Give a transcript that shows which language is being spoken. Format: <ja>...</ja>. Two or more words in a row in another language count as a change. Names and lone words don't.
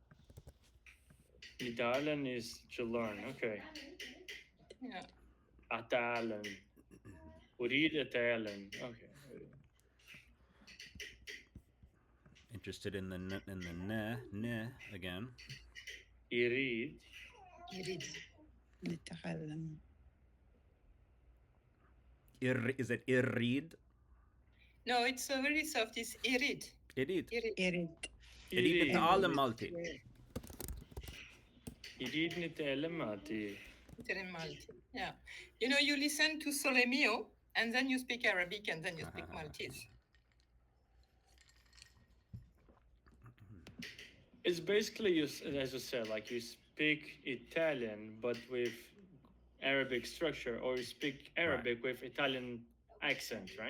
<en>Italian is to learn. Okay. Yeah. Italian. Urid Italian. Okay. Interested in the ne again.</en> <mt>Irid.</mt> <ar>نتعلم.</ar> <en>Is it irrid? No, it's very soft. It's irid.</en> <mt>Irid.</mt> <ar>يريد.</ar> <mt>Irid نتعلم Malti. Irid nitellem Malti.</mt> <en>Italian Maltese. Yeah. You know, you listen to Sole Mio, and then you speak Arabic, and then you speak Maltese. It's basically, as you said, like you speak Italian, but with Arabic structure, or you speak Arabic with Italian accent, right?</en>